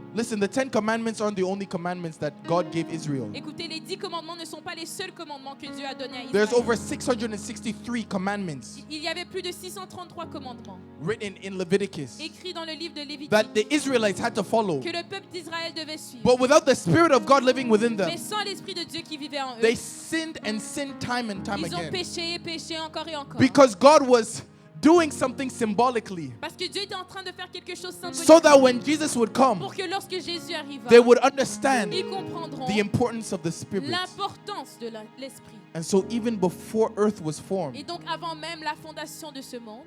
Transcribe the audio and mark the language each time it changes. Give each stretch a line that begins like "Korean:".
English: Listen, the 10 commandments aren't the only commandments that God gave Israel.
French: Écoutez, les 10 commandements ne sont pas les seuls commandements que Dieu a donnés à
English: There's
French: Israël.
English: over 663 commandments
French: Il y avait plus de 633 commandements
English: written in Leviticus
French: écrits dans le livre de Lévitique
English: that the Israelites had to follow.
French: que le peuple d'Israël devait suivre.
English: But without the Spirit of God living within them,
French: Mais sans l'Esprit de Dieu qui vivait en eux,
English: they sinned and sinned time and time
French: ils ont
English: again.
French: péché et péché encore et encore.
English: Because God was doing something symbolically
French: Parce que Dieu était en train de faire quelque chose
English: so
French: symbolique
English: that when Jesus would come,
French: pour que lorsque Jésus arriva,
English: they would understand
French: ils comprendront
English: the importance of the Spirit.
French: l'importance de l'Esprit.
English: And so even before earth was formed,
French: Et donc avant même la fondation de ce monde,